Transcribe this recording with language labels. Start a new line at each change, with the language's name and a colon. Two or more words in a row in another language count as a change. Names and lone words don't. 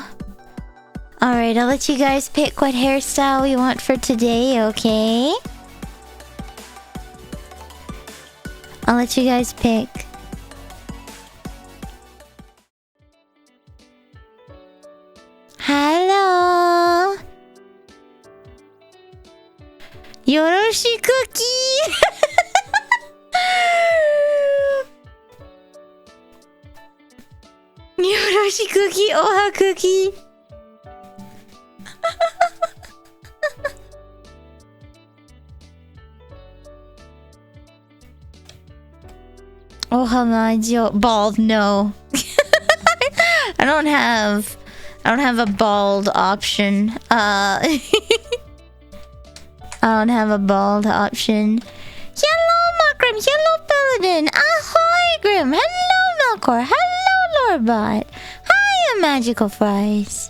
English: Alright, I'll let you guys pick what hairstyle we want for today, okay? I'll let you guys pick. Hello!
Japanese: Yoroshiku ki! Yoroshiku ki, ohaku ki! Ohamajo.
English: Bald, no. I don't have a bald option. I don't have a bald option. Hello, Makrim. Hello, Paladin. Ahoy, Grim. Hello, Melkor. Hello, Lorbot. Hiya, Magical Fries.